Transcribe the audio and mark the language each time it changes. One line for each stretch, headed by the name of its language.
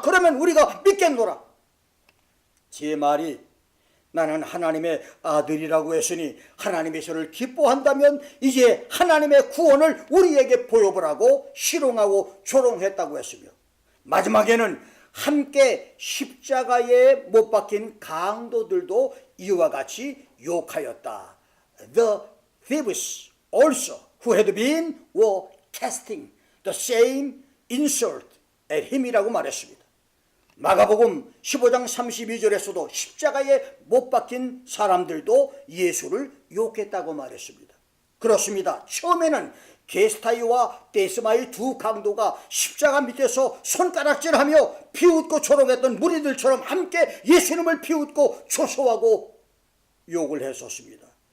Korean: 그러면 우리가 믿겠노라. 제 말이 나는 하나님의 아들이라고 했으니 하나님의 저를 기뻐한다면 이제 하나님의 구원을 우리에게 보여보라고 희롱하고 조롱했다고 했으며, 마지막에는 함께 십자가에 못 박힌 강도들도 이와 같이 욕하였다.
English: The thieves also who had been were casting the same insult at him
Korean: 이라고 말했습니다. 마가복음 15장 32절에서도 십자가에 못 박힌 사람들도 예수를 욕했다고 말했습니다. 그렇습니다. 처음에는 게스타이와 데스마이 두 강도가 십자가 밑에서 손가락질하며 비웃고 조롱했던 무리들처럼 함께 예수님을 비웃고 조소하고 욕을 했었습니다.